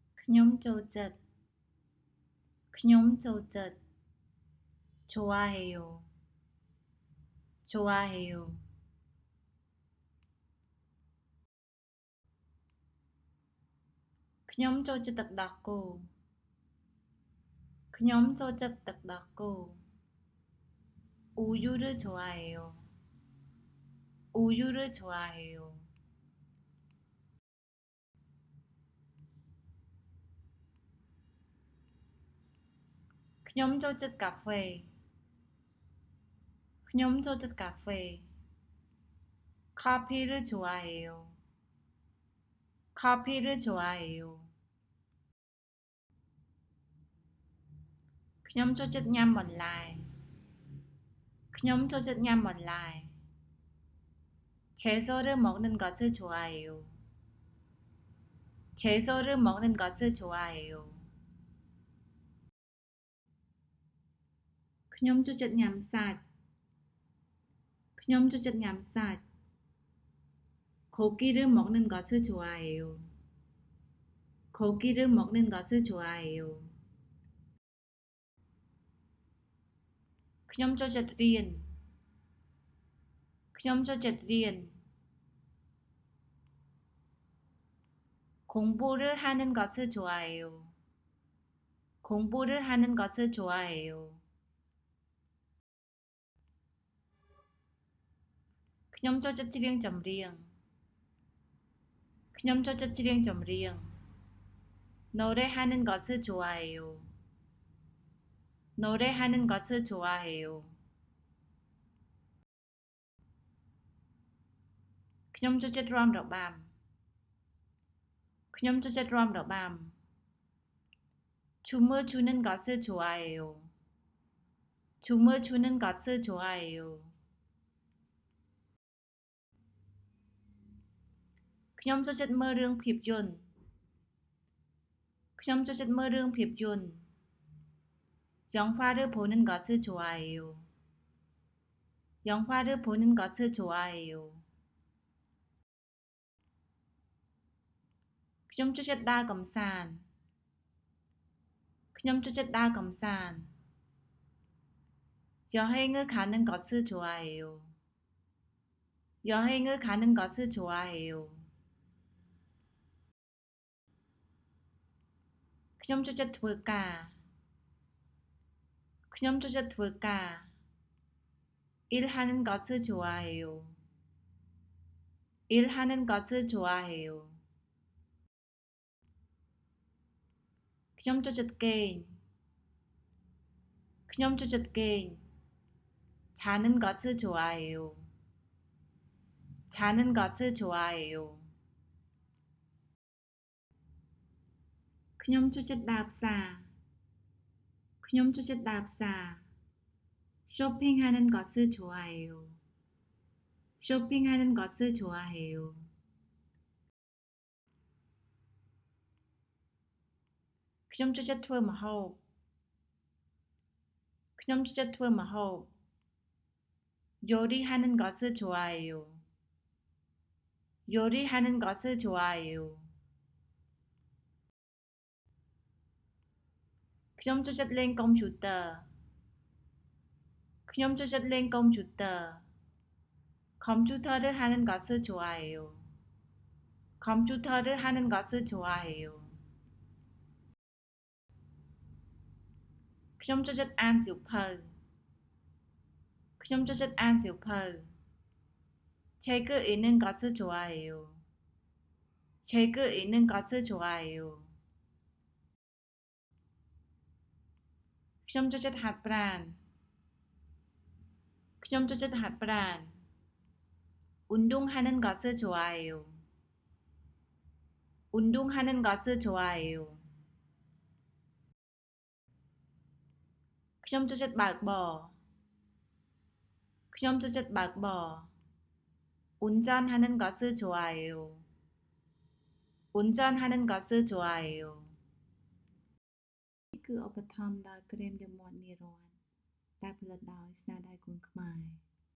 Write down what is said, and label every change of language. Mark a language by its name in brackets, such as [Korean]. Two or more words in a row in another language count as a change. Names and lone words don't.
[Khmer] ខ្ញុំចូលចិត្តខ្ញុំចូលចិត្ត [Korean] 좋아해요 좋아해요 [Khmer] ខ្ញុំចូលចិត្តទឹកដោះគោ ខ្ញុំចូលចិត្តទឹកដោះគោ [Korean] 우유를 좋아해요 우유를 좋아해요 [Khmer] ខ្ញុំចូលចិត្តកាហ្វេខ្ញុំចូលចិត្តកាហ្វេ [Korean] 커피를 좋아해요 커피를 좋아해요 [Khmer] ខ្ញុំចូលចិត្តញ៉ាំបន្លែខ្ញុំចូលចិត្តញ៉ាំបន្លែ [Korean] 채소를 먹는 것을 좋아해요 [Khmer] 채소를 먹는 것을 좋아해요 ខ្ញុំចូលចិត្តញ៉ាំសាច់ខ្ញុំចូលចិត្តញ៉ាំសាច់ [Korean] 고기를 먹는 것을 좋아해요 고기를 먹는 것을 좋아해요 [Khmer] ខ្ញុំចូលចិត្តរៀនខ្ញុំចូលចិត្តរៀន [Korean] 공부를 하는 것을 좋아해요 공부를 하는 것을 좋아해요 [Khmer] ខ្ញុំចូលចិត្តច្រៀងចម្រៀងខ្ញុំចូលចិត្តច្រៀងចម្រៀង [Korean] 노래하는 것을 좋아해요 노래하는 것을 좋아해요 [Khmer] ខ្ញុំចូលចិត្តរាំរបាំខ្ញុំចូលចិត្តរាំរបាំ [Korean] 춤을 추는 것을 좋아해요 춤을 추는 것을 좋아해요 [Khmer] ខ្ញុំចូលចិត្តមើលរឿងភាពយន្តខ្ញុំចូលចិត្តមើលរឿងភាពយន្ត [Korean] 영화를 보는 것을 좋아해요 영화를 보는 것을 좋아해요 [Khmer] ខ្ញុំចូលចិត្តដើរកម្សាន្តខ្ញុំចូលចិត្តដើរកម្សាន្ត [Korean] 여행을 가는 것을 좋아해요 [Khmer] 여행을 가는 것을 좋아해요 ខ្ញុំចូលចិត្តធ្វើការខ្ញុំចូលចិត្តធ្វើការ [Korean] 일하는 것을 좋아해요 일하는 것을 좋아해요 [Khmer] ខ្ញុំចូលចិត្តគេងខ្ញុំចូលចិត្តគេង [Korean] 자는 것을 좋아해요 자는 것을 좋아해요 [Khmer] ខ្ញុំចូលចិត្តដើរផ្សារខ្ញុំចូលចិត្តដើរផ្សារ [Korean] 쇼핑하는 것을 좋아해요 쇼핑하는 것을 좋아해요 [Khmer] ខ្ញុំចូលចិត្តធ្វើម្ហូបខ្ញុំចូលចិត្តធ្វើម្ហូប [Korean] 요리하는 것을 좋아해요 요리하는 것을 좋아해요 [Khmer] ខ្ញុំចូលចិត្តលេងកុំព្យូទ័រខ្ញុំចូលចិត្តលេងកុំព្យូទ័រ [Korean] 컴퓨터를 하는 것을 좋아해요 컴퓨터를 하는 것을 좋아해요 [Khmer] ខ្ញុំចូលចិត្តអានសៀវភៅខ្ញុំចូលចិត្តអានសៀវភៅ [Korean] 책을 읽는 것을 좋아해요 책을 읽는 것을 좋아해요 [Khmer] ខ្ញុំចូលចិត្តហាត់ប្រាណ ខ្ញុំចូលចិត្តហាត់ប្រាណ [Korean] 운동하는 것을 좋아해요 운동하는 것을 좋아해요 [Khmer] ខ្ញុំចូលចិត្តបើកបរខ្ញុំចូលចិត្តបើកបរ [Korean] 운전하는 것을 좋아해요 운전하는 것을 좋아해요 [Khmer] គឺឧបត្ថម្ភដោយក្រែមលាបមាត់នីរ័នដែលផលិតដោយស្នាដៃគុនខ្មែរ